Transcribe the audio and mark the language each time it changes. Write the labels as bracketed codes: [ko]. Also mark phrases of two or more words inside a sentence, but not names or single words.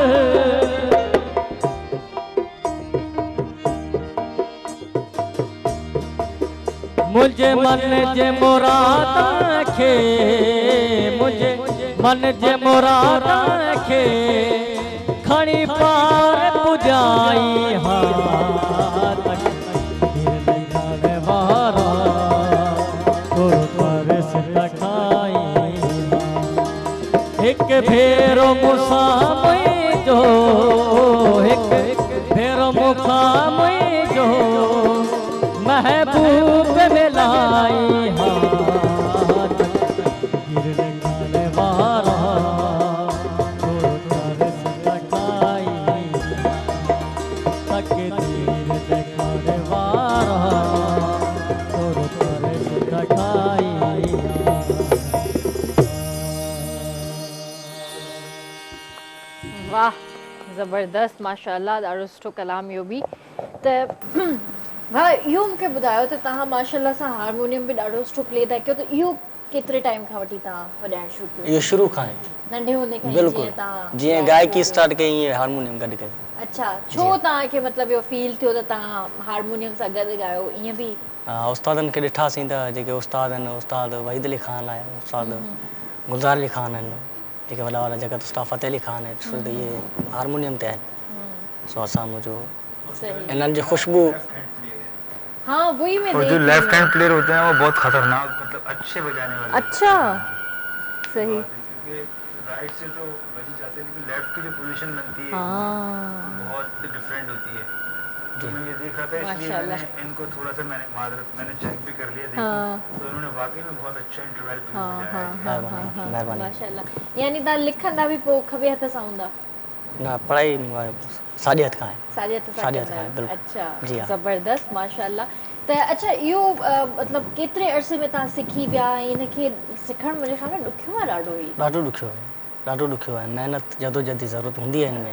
[sd] मुझे मन जे मुराद खे मुझे मन जे मुराद खे खणी पार पुजाई हा तकदीर वारा तुर तरस तकाई एक भेरो मुसा मुझो एक भेरो मुसा मुझो महबूब मिलाई हा तकदीर लिखण वारा तुर तरस तकाई तकदीर लिखण वारा तुर तरस तकाई वाह ज़बरदस्त माशाल्लाह ॾाढो सुठो कलाम इहो बि त भाउ इहो मूंखे ॿुधायो त तव्हां माशाल्लाह सां हारमोनियम बि ॾाढो सुठो प्ले था कयो त इहो केतिरे टाइम खां वठी तव्हां वॼाइणु शुरू कयो इहो शुरू खां आहे नंढे हूंदे खां बिल्कुलु जीअं गायकी स्टार्ट कई ईअं हारमोनियम गॾु कयो अच्छा छो तव्हांखे मतिलबु इहो फील थियो त तव्हां हारमोनियम सां गॾु ॻायो ईअं बि उस्तादनि खे ॾिठासीं त जेके उस्ताद आहिनि उस्ताद वहीद अली ख़ान आहे उस्ताद गुलज़ार अली ख़ान आहिनि जेके वॾा वॾा जगत उस्ताद फ़तेह अली ख़ान आहिनि छो त इहे हारमोनियम ते आहिनि सो असां मुंहिंजो इन्हनि जी ख़ुशबू [hi] हाँ वही मैं और जो [en] left hand player [hi] होते हैं वो बहुत खतरनाक मतलब अच्छे बजाने वाले अच्छा सही क्योंकि राइट से तो बजी जाते हैं लेकिन लेफ्ट की जो पोजीशन बनती है बहुत डिफरेंट होती है तो मैं ये देख रहा था इसलिए मैंने इनको थोड़ा सा मैंने चेक भी कर लिया देखा तो उन्होंने वाकई में बहुत अच्छा इंटरवल बजाया [sd] माशाल्लाह यानी दा लिखंदा भी पो खबे हथ सां हूंदा ना पढ़ाई साॼे हथ खां आहे साॼे हथ सां बिल्कुलु अच्छा जी हाँ ज़बरदस्त माशाल्लाह त अच्छा इहो मतलब केतिरे अरसे में तव्हां सिखी विया ऐं इनखे सिखणु मुंहिंजे ख़्याल में ॾुखियो आहे ॾाढो ॾुखियो आहे महिनत जदोजहद जी ज़रूरत हूंदी आहे हिन में